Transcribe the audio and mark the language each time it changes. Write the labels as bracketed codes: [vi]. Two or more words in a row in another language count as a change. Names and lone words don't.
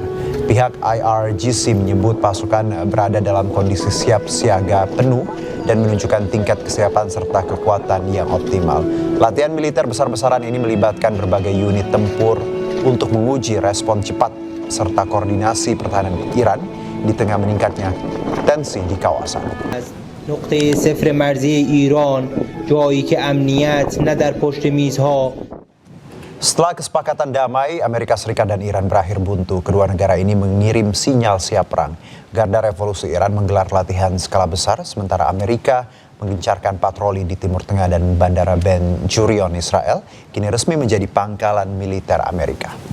[id] Pihak IRGC menyebut pasukan berada dalam kondisi siap siaga penuh dan menunjukkan tingkat kesiapan serta kekuatan yang optimal. Latihan militer besar-besaran ini melibatkan berbagai unit tempur untuk menguji respon cepat serta koordinasi pertahanan Iran di tengah meningkatnya tensi di kawasan. [fa] نقطه صفر مرزی ایران جایی که امنیت نه در پشت میزها. [id] Setelah kesepakatan damai, Amerika Serikat dan Iran berakhir buntu. Kedua negara ini mengirim sinyal siap perang. Garda Revolusi Iran menggelar latihan skala besar, sementara Amerika menggencarkan patroli di Timur Tengah dan Bandara Ben Gurion, Israel, kini resmi menjadi pangkalan militer Amerika.